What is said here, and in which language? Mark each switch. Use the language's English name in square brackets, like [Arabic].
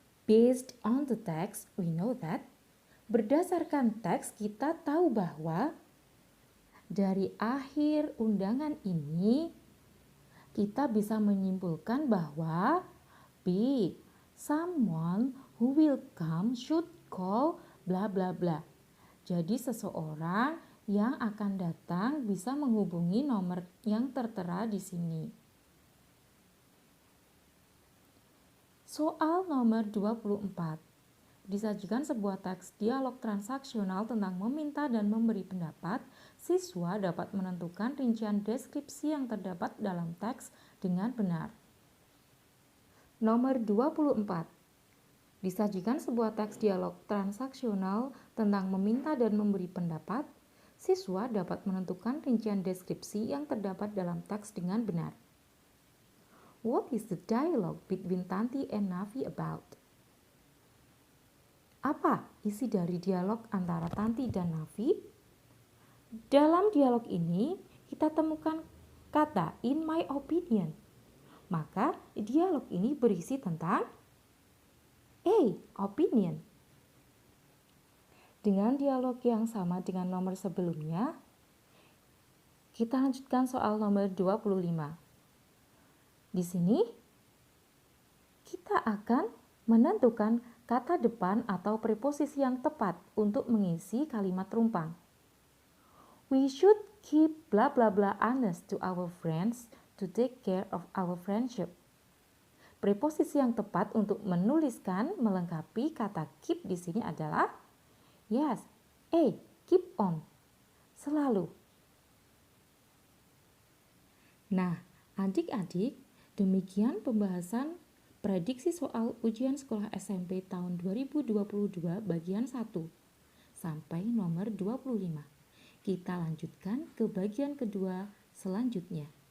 [English] Based on the text, we know that. [Indonesian] Berdasarkan teks, kita tahu bahwa dari akhir undangan ini, kita bisa menyimpulkan bahwa B. [English] Someone who will come should call bla bla bla. [Indonesian] Jadi seseorang yang akan datang bisa menghubungi nomor yang tertera di sini. Soal nomor 24. Disajikan sebuah teks dialog transaksional tentang meminta dan memberi pendapat, siswa dapat menentukan rincian deskripsi yang terdapat dalam teks dengan benar. Nomor 24. Disajikan sebuah teks dialog transaksional tentang meminta dan memberi pendapat, siswa dapat menentukan rincian deskripsi yang terdapat dalam teks dengan benar. [English] What is the dialogue between Tanti and Navi about? [Indonesian] Apa isi dari dialog antara Tanti dan Navi? Dalam dialog ini, kita temukan kata [English] in my opinion. [Indonesian] Maka, dialog ini berisi tentang opinion. Dengan dialog yang sama dengan nomor sebelumnya, kita lanjutkan soal nomor 25. Di sini, kita akan menentukan kata depan atau preposisi yang tepat untuk mengisi kalimat rumpang. [English] We should keep bla bla bla honest to our friends to take care of our friendship. [Indonesian] Preposisi yang tepat untuk menuliskan melengkapi kata keep di sini adalah yes, [English] keep on, [Indonesian] selalu. Nah, adik-adik, demikian pembahasan prediksi soal ujian sekolah SMP tahun 2022 bagian 1 sampai nomor 25. Kita lanjutkan ke bagian kedua selanjutnya.